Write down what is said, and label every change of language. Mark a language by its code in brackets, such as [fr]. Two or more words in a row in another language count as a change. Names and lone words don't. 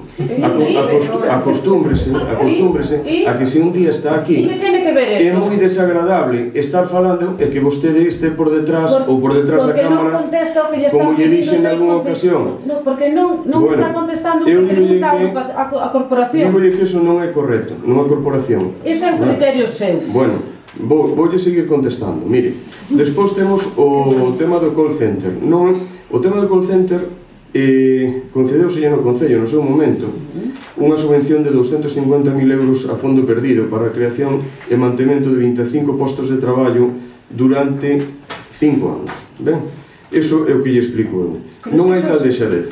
[gl] Acostúmbrese a que se un día está aquí, é moi desagradable estar falando e que vostede este por detrás ou por detrás da cámara, como lle dixen en algunha ocasión. Porque non está contestando o que pregunta a corporación. Digolle que eso non é correcto, nunha corporación. Ese é un criterio seu. Bueno, voulle seguir contestando. Mire, despois temos o tema do [en] call center. [gl] O tema do [en] call center [gl] concedeuse no Concello no seu momento unha subvención de 250.000 euros a fondo perdido para a creación e mantemento de 25 postos de traballo durante 5 anos. Ben? Eso é o que lle explico eu. Non hai tal deixadez.